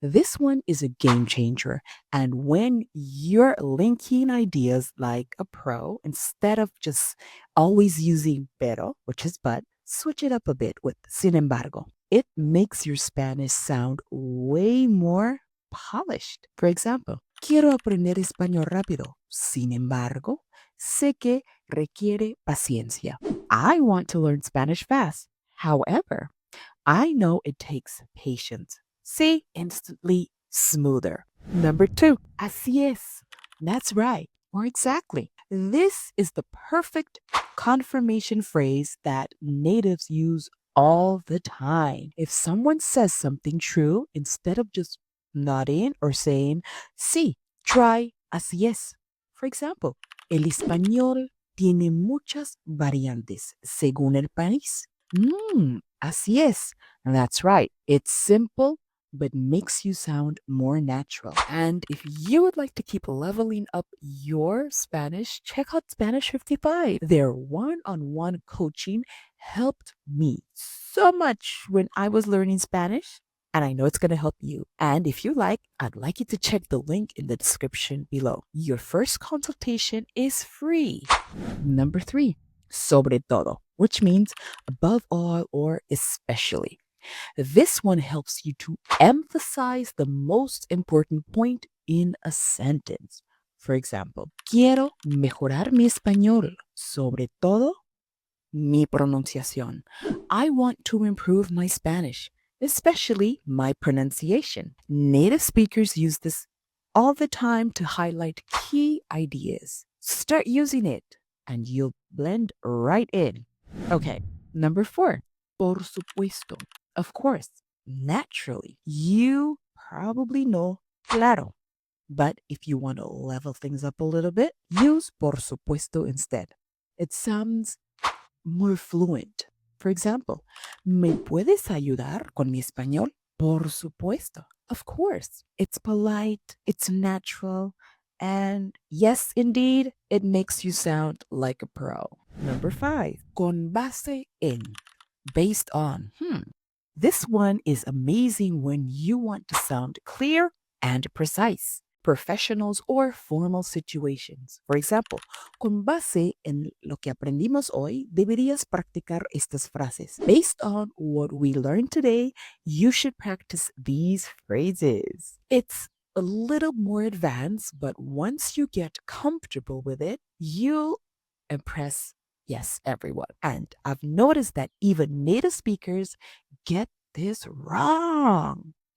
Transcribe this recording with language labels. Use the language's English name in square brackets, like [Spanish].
[English] This one is a game changer. And when you're linking ideas like a pro, instead of just always using pero, which is but, switch it up a bit with sin embargo. It makes your Spanish sound way more polished. For example, [Spanish] quiero aprender español rápido. Sin embargo, sé que requiere paciencia. [English] I want to learn Spanish fast. However, I know it takes patience. See, instantly smoother. Number 2, así es. That's right, or exactly. This is the perfect confirmation phrase that natives use all the time. If someone says something true, instead of just nodding or saying, sí, try así es. For example, [Spanish] el español tiene muchas variantes según el país. Así es. [English] That's right. It's simple, but makes you sound more natural. And if you would like to keep leveling up your Spanish, check out Spanish 55. Their one-on-one coaching helped me so much when I was learning Spanish. And I know it's going to help you. And if you like, I'd like you to check the link in the description below. Your first consultation is free. Number 3, sobre todo, which means above all or especially. This one helps you to emphasize the most important point in a sentence. For example, [Spanish] quiero mejorar mi español, sobre todo mi pronunciación. [English] I want to improve my Spanish, especially my pronunciation. Native speakers use this all the time to highlight key ideas. Start using it and you'll blend right in. Okay, number 4, por supuesto. Of course, naturally. You probably know claro. But if you want to level things up a little bit, use por supuesto instead. It sounds more fluent. For example, [Spanish] ¿me puedes ayudar con mi español? Por supuesto. [English] Of course. It's polite, it's natural, and yes, indeed, it makes you sound like a pro. Number 5, con base en, based on. This one is amazing when you want to sound clear and precise. Professionals or formal situations. For example, [Spanish] con base en lo que aprendimos hoy, deberías practicar estas frases. [English] Based on what we learned today, you should practice these phrases. It's a little more advanced, but once you get comfortable with it, you'll impress, yes, everyone. And I've noticed that even native speakers get this wrong.